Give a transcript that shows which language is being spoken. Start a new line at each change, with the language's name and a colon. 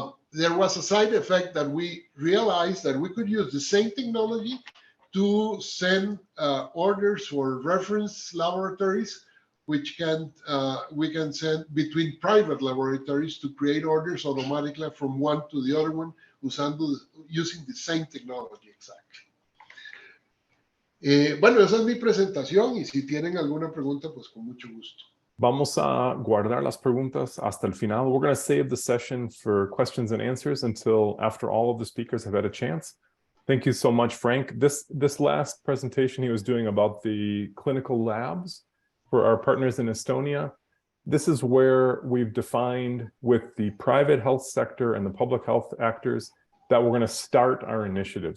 English: There was a side effect that we realized that we could use the same technology to send orders for reference laboratories, which we can send between private laboratories to create orders automatically from one to the other one using the same technology exactly.
Spanish: Bueno, esa es mi presentación y si tienen alguna pregunta, pues con mucho gusto. Vamos a guardar las preguntas hasta el final.
English: We're going to save the session for questions and answers until after all of the speakers have had a chance. Thank you so much, Frank. This last presentation he was doing about the clinical labs for our partners in Estonia. This is where we've defined with the private health sector and the public health actors that we're going to start our initiative.